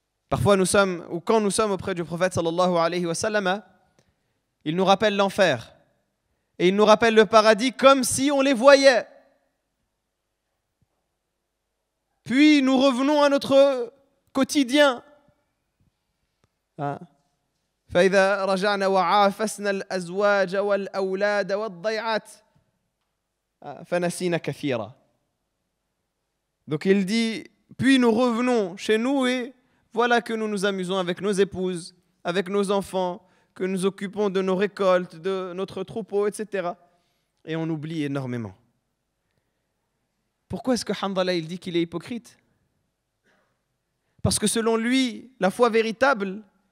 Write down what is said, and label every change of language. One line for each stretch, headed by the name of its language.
French: Parfois nous sommes, ou quand nous sommes auprès du prophète sallallahu alayhi wa sallam, il nous rappelle l'enfer. Et il nous rappelle le paradis comme si on les voyait. Puis nous revenons à notre quotidien.
Arabic: فإذا رجعنا وعافسنا الأزواج والأولاد والضيعات فنسينا كثيرا.
French: Donc il dit, puis nous revenons chez nous et voilà que nous nous amusons avec nos épouses, avec nos enfants, que nous occupons de nos récoltes, de notre troupeau, etc. Et on oublie énormément. Pourquoi est-ce que Hanzala il dit qu'il est hypocrite? Parce que selon lui, la foi véritable,